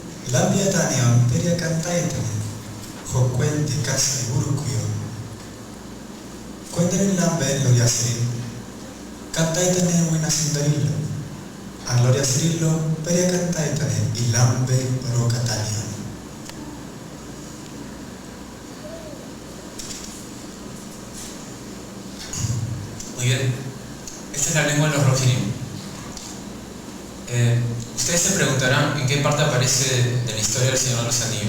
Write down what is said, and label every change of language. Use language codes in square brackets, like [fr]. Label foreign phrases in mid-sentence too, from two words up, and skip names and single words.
[es] Lambiatanion peria cantaitene, jocuente casa y burucuyo. Cuenten lambe gloria serin, cantaitene buena sindarillo. A gloria serillo peria cantaitene y lambe rocatanion. Muy bien, esta es la lengua de los Rohirrim. Ustedes se preguntarán en qué parte aparece de la historia del Señor de los Anillos.